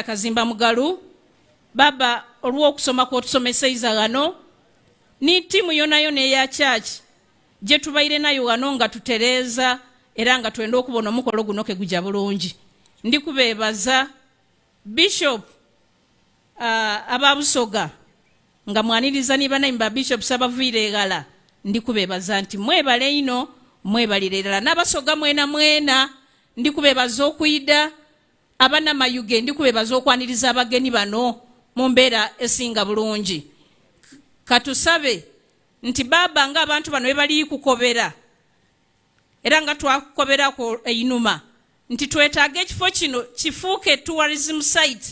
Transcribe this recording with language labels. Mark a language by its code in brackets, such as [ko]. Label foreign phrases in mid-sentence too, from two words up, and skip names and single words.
[xog] Kazimba Mugalu baba olw'okusoma kwotusomeseiza gano ni timu yona yona eya church gye tubaire nayo wano nga tutereeza era nga twenda okubona omukolo guno ke gujja bulungi. Ndi kubeebaza Bishop ababusoga nga mwaniriza ni banayimba ba Bishop Sabaviire Egala. Ndi kubeebaza nti mwebale ino mwebalire ddala n'abasoga mwena ndi kubeebaza okuyida abana mayuge. Ndi kubeebaza okwaniriza abagenyi bano mu mbeera esinga bulungi. Katusabe nti baba nga abantu bano bali kukobera era nga twakoberako einuma nti twetaaga ekifo kino kifuuke [en] tourism site.